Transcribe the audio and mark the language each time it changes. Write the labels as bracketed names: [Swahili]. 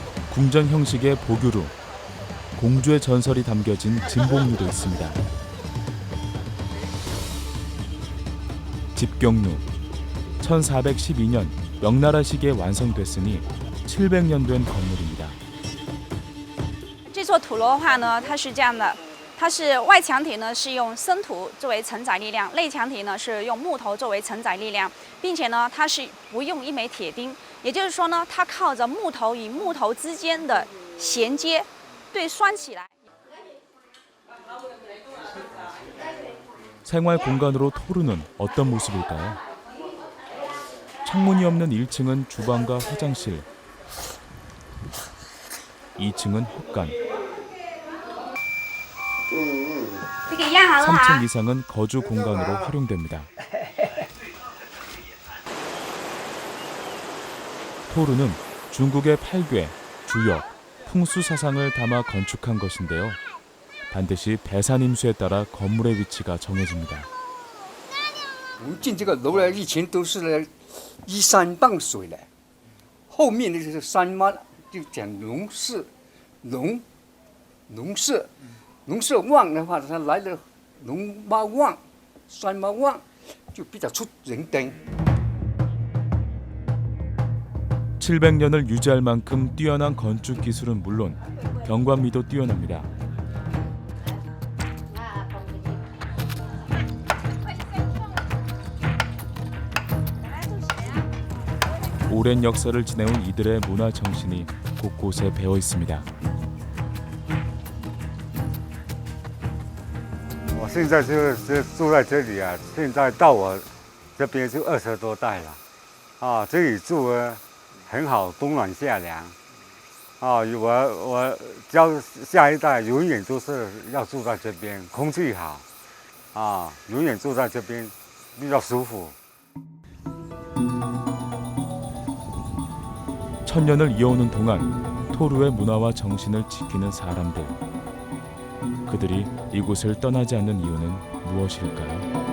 [Korean] 궁전 형식의 보교루, 공주의 전설이 담겨진 진봉루도 있습니다. 집경루, 1412년 명나라 시기에 완성됐으니 700년 된 건물입니다. [Chinese] 这座土楼的话呢，它是这样的，它是外墙体呢是用生土作为承载力量，内墙体呢是用木头作为承载力量，并且呢它是不用一枚铁钉，也就是说呢，它靠着木头与木头之间的衔接对拴起来。 [Korean] 생활 공간으로 토루는 어떤 모습일까요? 창문이 없는 1층은 주방과 화장실, 2층은 헛간. 3층 이상은 거주 공간으로 활용됩니다. 토르는 중국의 팔괘, 주역, 풍수 사상을 담아 건축한 것인데요. 반드시 배산임수에 따라 건물의 위치가 정해집니다. [Chinese] 我们进这个楼呢，以前都是呢依山傍水的，后面呢就是山嘛，就讲农事，农事旺的话，它来了农嘛旺，山嘛旺，就比较出人灯。 [Korean] 700년을 유지할 만큼 뛰어난 건축 기술은 물론 경관미도 뛰어납니다. 오랜 역사를 지내온 이들의 문화 정신이 곳곳에 배어 있습니다. [Chinese] 我现在就是住在这里啊，现在到我这边就20多代了，啊，这里住很好，冬暖夏凉，啊，我教下一代永远都是要住在这边，空气好，啊，永远住在这边比较舒服。 [Korean] 천년을 이어오는 동안 토르의 문화와 정신을 지키는 사람들. 그들이 이곳을 떠나지 않는 이유는 무엇일까요?